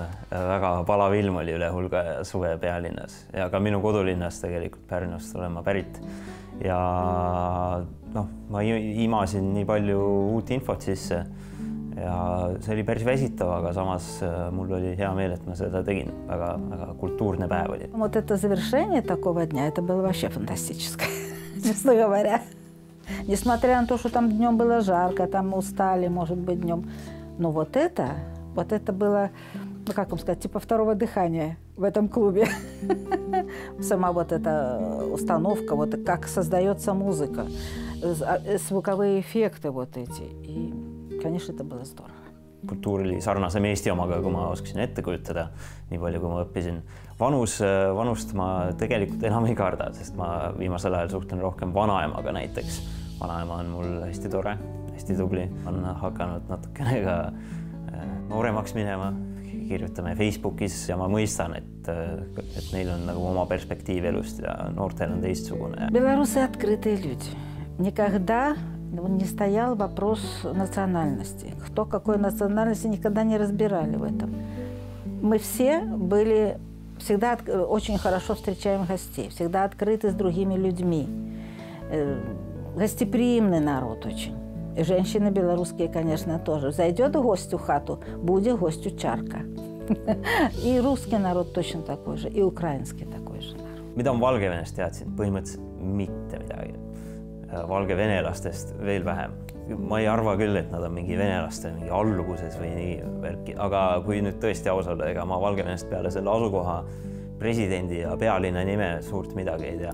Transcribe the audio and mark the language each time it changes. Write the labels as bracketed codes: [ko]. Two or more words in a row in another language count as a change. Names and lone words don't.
[et] Väga palav ilm oli üle hulga suve pealinnas ja ka minu kodulinnas tegelikult Pärnust olen ma pärit. Ja ma imasin nii palju uut infot sisse ja see oli päris väsitav, aga samas mul oli hea meel, et ma seda tegin. Väga kultuurne päev oli. [ru] Вот это завершение такого дня, это было вообще фантастическое, честно говоря. Несмотря на то, что там днем было жарко, там устали, может быть, днем. Но вот это было, как вам сказать, типа второго дыхания в этом клубе. Сама вот эта установка, вот как создается музыка, звуковые эффекты вот эти. И, конечно, это было здорово. [et] Kultuur oli sarnasem Eesti omaga, kui ma oskasin ette kujutada, nii palju, kui ma õppisin. Vanust ma tegelikult enam ei karda, sest ma viimasel ajal suhtlen rohkem vanaemaga näiteks. Vanaema on mul hästi tore, hästi tubli. On hakanud natukene ka nooremaks minema. Kirjutame Facebookis ja ma mõistan, et neil on nagu oma perspektiiv elust ja noortel on teistsugune. [ru] Белорусы открытые люди. Никогда не стоял вопрос национальности. Кто какой национальности, никогда не разбирали в этом. Мы все были, всегда очень хорошо встречаем гостей, всегда открыты с другими людьми. Гостеприимный народ очень. И женщины белорусские, конечно, тоже. Зайдет гость в хату, будет гостю чарка. И русский народ точно такой же, и украинский такой же народ. [et] Mida ma Valgevenest teadsin? Põhimõtteliselt mitte midagi. Valgevenelastest veel vähem. Ma ei arva küll, et nad on mingi venelaste mingi alluvuses või nii värki. Aga kui nüüd tõesti aus olla, ega ma Valgevenest peale selle asukoha presidendi ja pealinna nime suurt midagi ei tea.